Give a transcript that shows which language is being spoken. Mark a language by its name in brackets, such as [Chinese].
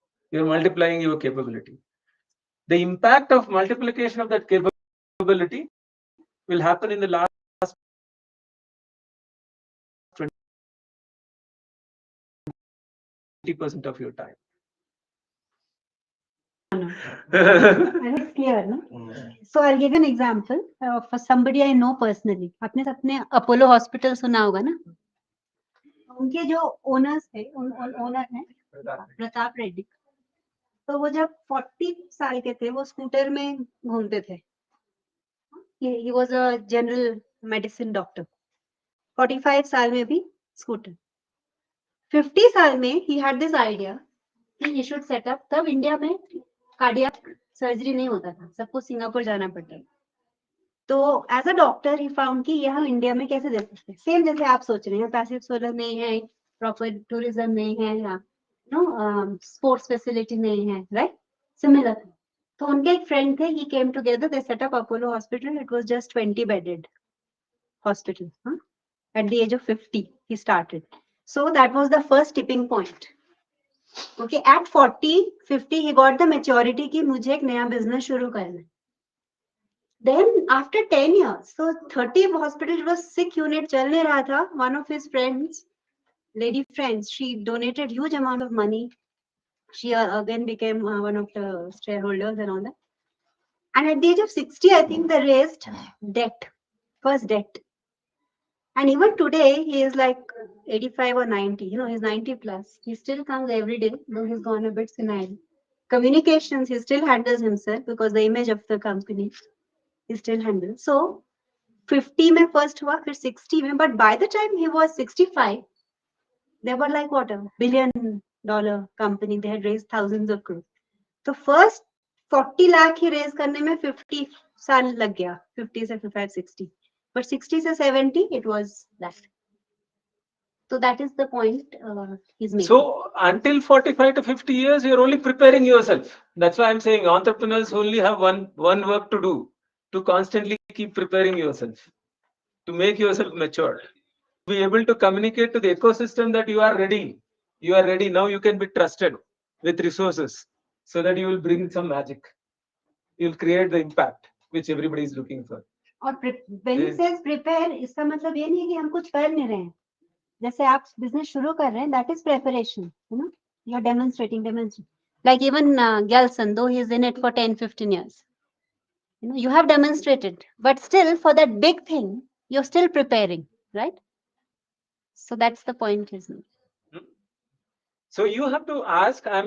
[English] You're multiplying your capability. The impact of multiplication of that capability will happen in the last 20% of your time. It's clear, no? So I'll give you an example for somebody I know personally. [Hindi] आपने अपने Apollo hospital सुना होगा ना? उनके जो owners थे, owner हैं प्रताप रेड्डी, तो वो जब 40 साल के थे वो स्कूटर में घूमते थे. [English] He was a general medicine doctor. [Hindi] 45 साल में भी स्कूटर. 50 साल में [English] he had this idea कि he should set up. [Hindi] तब इंडिया में कार्डियक सर्जरी नहीं होता था, सबको सिंगापुर जाना पड़ता था. तो as a doctor he found कि यह इंडिया में कैसे दे सकते हैं. सेम जैसे आप सोच रहे हैं, पैसिव सोलर नहीं है, प्रॉपर टूरिज्म नहीं है, या नो स्पोर्ट्स फैसिलिटी नहीं है, राइट? [English] Similar. तो उनके एक फ्रेंड थे, he came together, they set up Apollo hospital. It was just 20 bedded hospital. At the age of 50 he started. So that was the first tipping point. Okay, at 40-50 he got the maturity [Hindi] कि मुझे एक नया business शुरू करना है. [English] Then after 10 years, so 30 hospital was sick unit [Hindi] चल नहीं रहा था. [English] One of his friends, lady friends, she donated huge amount of money. She again became one of the shareholders and all that. And at the age of 60, I think they raised debt, first debt. And even today, he is like 85 or 90. You know, he's 90 plus. He still comes every day, though he's gone a bit senile. Communications, he still handles himself because the image of the company he still handles. So 50 में first हुआ, [Hindi] फिर 60 में, [English] but by the time he was 65, they were like what, $1 billion company. They had raised thousands of crores. So first 40 lakh he raise [Hindi] करने में 50 साल लग गया, 50 से 55, 60. [English] But 60 से 70, it was that. So that is the point he's making. So until 45 to 50 years, you're only preparing yourself. That's why I'm saying entrepreneurs only have one work to do, to constantly keep preparing yourself, to make yourself mature, be able to communicate to the ecosystem that you are ready. You are ready now. You can be trusted with resources, so that you will bring some magic. You'll create the impact which everybody is looking for. [Hindi] और [English] when he says prepare, [Hindi] इसका मतलब ये नहीं है कि हम कुछ कर नहीं रहे हैं. जैसे आप बिजनेस शुरू कर रहे हैं, [English] that is preparation. You know, you are demonstrating. Like even Gelson, though he is in it for 10-15 years, you know, you have demonstrated, but still for that big thing, you're still preparing, right? So that's the point, isn't it? So you have to ask.